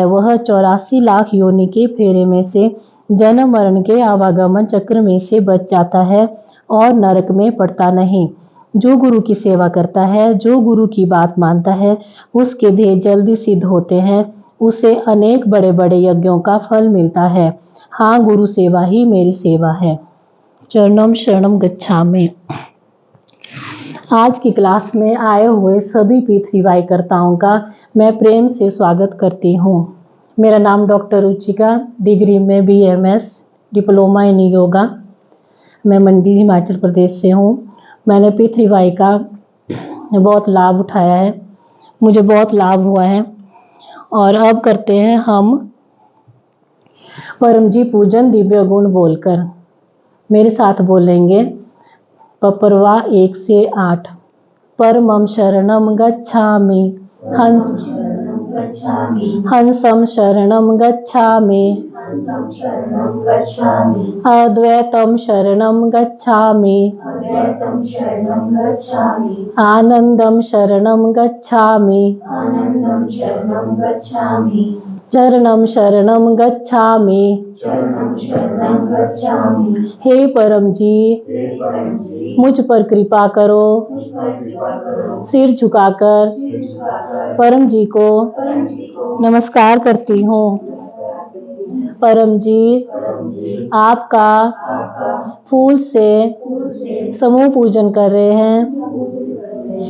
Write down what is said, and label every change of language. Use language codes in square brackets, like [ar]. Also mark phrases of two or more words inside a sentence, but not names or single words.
[hi] वह 84 लाख योनि के फेरे में से, जन्म मरण के आवागमन चक्र में से बच जाता है और नरक में पड़ता नहीं। जो गुरु की सेवा करता है, जो गुरु की बात मानता है, उसके ध्येय जल्दी सिद्ध होते हैं। उसे अनेक बड़े बड़े यज्ञों का फल मिलता है। हाँ, गुरु सेवा ही मेरी सेवा है। [sa] चरणम शरणम गच्छामि। [hi] आज की क्लास में आए हुए सभी पृथ्वीवाई कर्ताओं का मैं प्रेम से स्वागत करती हूँ। मेरा नाम डॉक्टर रुचिका, डिग्री में BMS, [en] diploma in yoga. [hi] मैं मंडी, हिमाचल प्रदेश से हूँ। मैंने पृथ्वीवाई का बहुत लाभ उठाया है, मुझे बहुत लाभ हुआ है। और अब करते हैं हम परम जी पूजन दिव्य गुण बोलकर। मेरे साथ बोलेंगे पपरवा 1 से 8। [sa] परमं शरणं गच्छामि, हंसं शरणं गच्छामि, अद्वैतं शरणं गच्छामि, आनंदं शरणं गच्छामि, चरणं शरणं गच्छामि। [hi] हे परम जी, मुझ पर कृपा करो। सिर झुकाकर परम जी को नमस्कार करती हूँ। परम जी, आपका फूल से समूह पूजन कर रहे हैं।